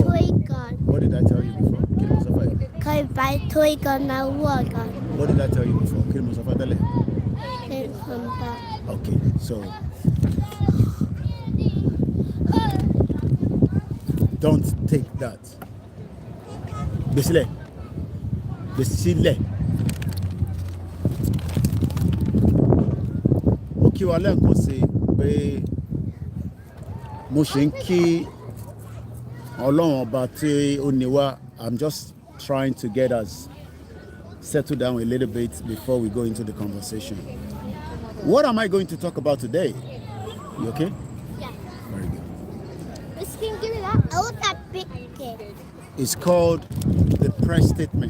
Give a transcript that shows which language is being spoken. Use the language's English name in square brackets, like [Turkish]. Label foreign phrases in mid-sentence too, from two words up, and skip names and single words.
[English] What did I tell you before? What did I tell you before? Okay, so don't take that. Besile. [Yoruba] Okay, wale nkan se pé mo ṣe ń kí Ọlọ́run ọba tí ó ní wá. [English] I'm just trying to get us settled down a little bit before we go into the conversation. What am I going to talk about today? You okay? Yeah. Very good. Miss Kim, give me that. I want that big cake. It's called the press statement.